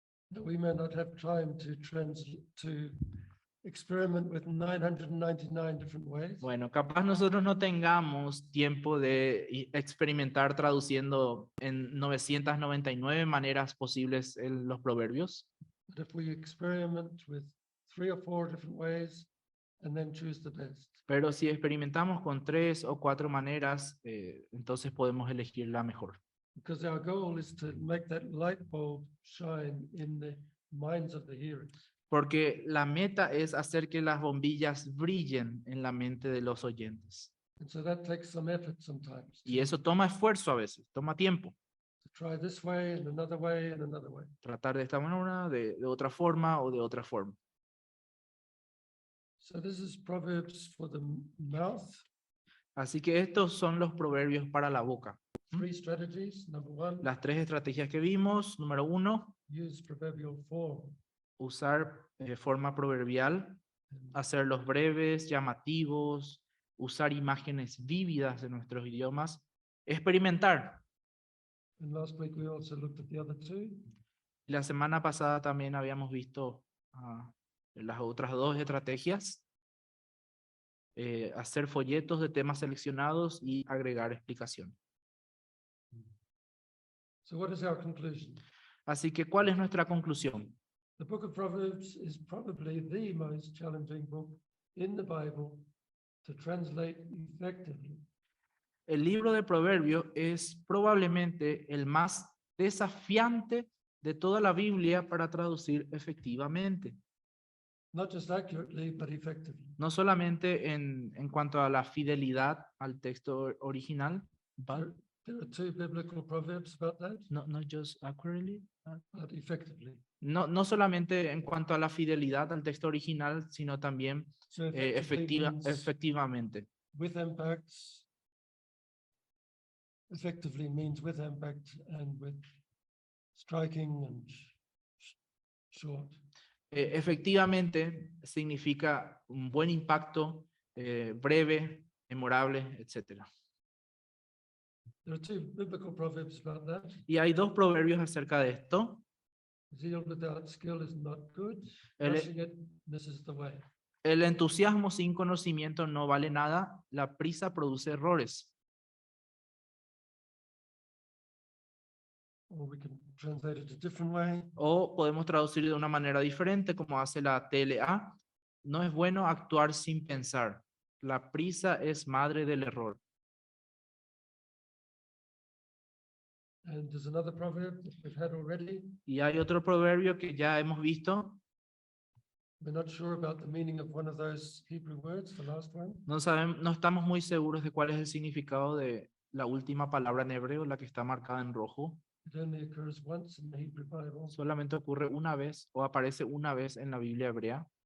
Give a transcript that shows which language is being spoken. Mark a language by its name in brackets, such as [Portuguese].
[English] Now, we may not have time to experiment with 999 different ways. [Spanish] Bueno, capaz nosotros no tengamos tiempo de experimentar traduciendo en 999 maneras posibles los proverbios. [English] But if we experiment with 3 or 4 different ways and then choose the best. [Spanish] Pero si experimentamos con 3 o 4 maneras, entonces podemos elegir la mejor. [English] Because our goal is to make that light bulb shine in the minds of the hearers. [Spanish] Porque la meta es hacer que las bombillas brillen en la mente de los oyentes. [English] And so that takes some effort sometimes. [Spanish] Y eso toma esfuerzo a veces, toma tiempo. [English] To try this way and another way and another way. [Spanish] Tratar de esta manera, de otra forma o de otra forma. [English] So this is Proverbs for the mouth. [Spanish] Así que estos son los proverbios para la boca. [English] 3 strategies. Number 1, [Spanish] Las 3 estrategias que vimos. Número 1, [English] use proverbial form. [Spanish] usar forma proverbial, hacerlos breves, llamativos, usar imágenes vívidas de nuestros idiomas, experimentar. [English] And last week we also looked at the other 2. [Spanish] La semana pasada también habíamos visto las otras 2 estrategias. Hacer folletos de temas seleccionados y agregar explicación. [English] So what is our conclusion? [Spanish] Así que, ¿cuál es nuestra conclusión? [English] The book of Proverbs is probably the most challenging book in the Bible to translate effectively. [Spanish] El libro de Proverbios es probablemente el más desafiante de toda la Biblia para traducir efectivamente. [English] not just accurately, but effectively. [Spanish] No solamente en cuanto a la fidelidad al texto original, [English] but There are two biblical proverbs about that, not just accurately, but effectively. [Spanish] no solamente en cuanto a la fidelidad al texto original, sino también [English] So effectively means [Spanish] efectivamente. [English] with impact. Effectively means with impact and with striking and short. [Spanish] Efectivamente significa un buen impacto, breve, memorable, etc. [English] There are two biblical proverbs about that. [Spanish] Y hay dos proverbios acerca de esto. [English] Zeal without skill is not good. [Spanish] El- [English] Rushing it misses the way. [Spanish] El entusiasmo sin conocimiento no vale nada, la prisa produce errores. [English] Or we can translate it a different way. [Spanish] O podemos traducir de una manera diferente, como hace la TLA. No es bueno actuar sin pensar. La prisa es madre del error. [English] And there's another proverb that we've had already. [Spanish] Y hay otro proverbio que ya hemos visto. [English] We're not sure about the meaning of one of those Hebrew words, the last one. [Spanish] No estamos muy seguros de cuál es el significado de la última palabra en hebreo, la que está marcada en rojo. [English] It only occurs once in the Hebrew Bible. [Spanish] Solamente ocurre una vez o aparece una vez en la Biblia hebrea.